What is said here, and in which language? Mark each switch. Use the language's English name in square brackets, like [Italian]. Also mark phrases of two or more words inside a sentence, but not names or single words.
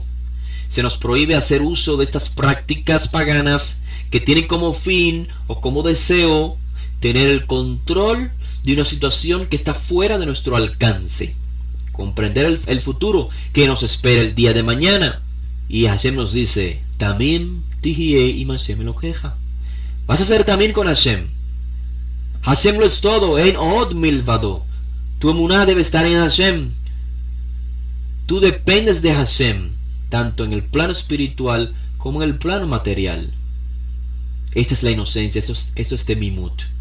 [Spanish] Se nos prohíbe hacer uso de estas prácticas paganas que tienen como fin o como deseo tener el control de una situación que está fuera de nuestro alcance. Comprender el futuro que nos espera el día de mañana. Y Hashem nos dice: [Hebrew] תמים תהיה עם השם אלוהיך. [Spanish] Vas a ser también con Hashem. Hashem lo es todo. [Hebrew] אין עוד מלבדו. [Spanish] Tu emuná debe estar en Hashem. Tú dependes de Hashem, tanto en el plano espiritual como en el plano material. Esta es la inocencia, esto es Temimut.